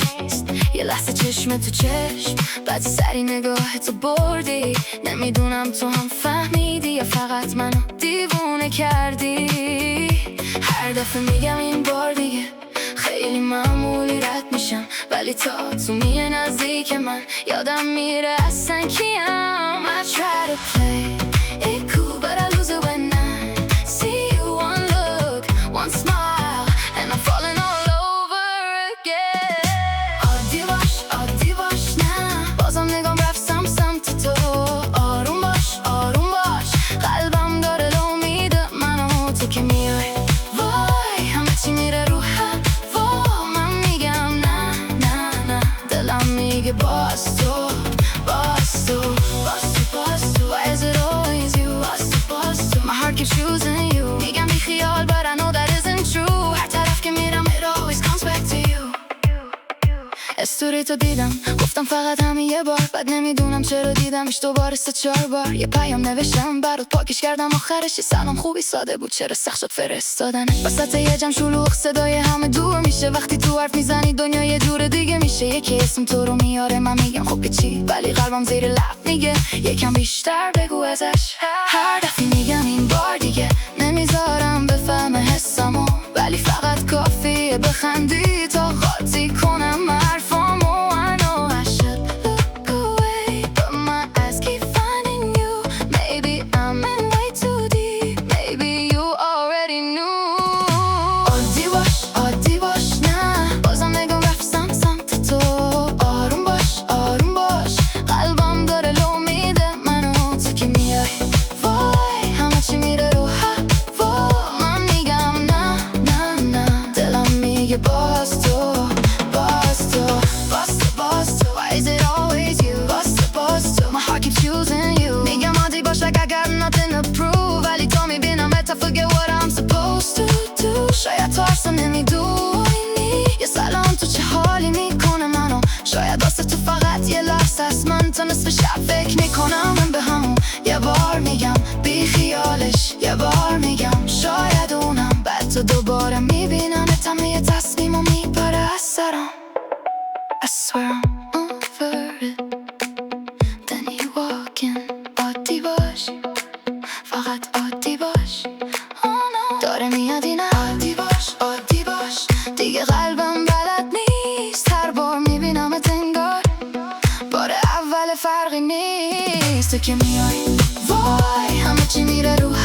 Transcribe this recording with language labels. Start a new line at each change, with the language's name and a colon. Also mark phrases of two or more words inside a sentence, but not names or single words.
Persian: یه لحظه چشم تو چشم، بعد سری نگاه تو بردی، نمیدونم تو هم فهمیدی یا فقط منو دیوونه کردی. هر دفعه میگم این بار دیگه، خیلی معمولی رد میشم، ولی تا تو میه نزدیک من یادم میره اصلا کیم.
English: I try to play it cool but I lose it when I see you. One look, one smile and I'm falling all over again.
Persian: عادی باش نه، بازم نگام رفتم سمت تو. آروم باش قلبم داره لو میده منو، تو که میای وای همه چی میره رو هوا. من میگم نه دلم میگه باز تو.
English: Why is it always you? My heart keeps choosing you.
Persian: میگم بی خیال
English: but I know that isn't true.
Persian: هر طرف که میرم
English: it always comes back to you.
Persian: استوری تو دیدم، گفتم فقط همین یه بار، بعد نمیدونم چرا دیدمش دوباره 3-4 بار. یه پیام نوشتم برات پاکش کردم، آخرش یه سلام خوبی ساده بود، چرا سخت شد فرستادن. وسط یه جمع شلوغ صدای همه دور میشه، وقتی تو حرف میزنی دنیا یه جور دیگه میشه. یکی اسم تو رو میاره من میگم خب که چی، ولی قلبم زیر لب میگه یکم بیشتر بگو ازش. هر دفعه میگم این بار دیگه، نمیذارم بفهمه حسمو، ولی فقط کافیه بخندی تا قاطی کنم حرفامو.
English: I know I should look away but my eyes keep finding you. Maybe I'm in way too deep, maybe you already knew.
Persian: عادی باش نه، بازم نگام رفتم سمت تو. آروم باش قلبم داره لو میده منو، تو که میای وای همه چی میره رو هوا. من میگم نه دلم میگه باز تو.
English: Why is it always you? My heart keeps choosing you.
Persian: میگم عادی باش
English: like I got nothing to prove،
Persian: ولی تو میبینم
English: I forget what I'm supposed to do.
Persian: شاید تو اصلا نمیدونی یه سلام تو چه حالی میکنه منو، شاید واسه تو فقط یه لحظه است، من تا نصف شب فکر میکنم من به همون. یه بار میگم بی خیالش، یه بار میگم شاید اونم، بعد تو دوباره میبینم همه یه تصمیم و میپره از سرم.
English: I swear I'm over it. Then you walk in.
Persian: عادی باش، فقط عادی باش.
English: Oh no.
Persian: داره میاد این عادی باش دیگه قلبم بلد نیست، هر بار میبینمت انگار بار اول فرقی نیست. تو که میای وای همه چی میره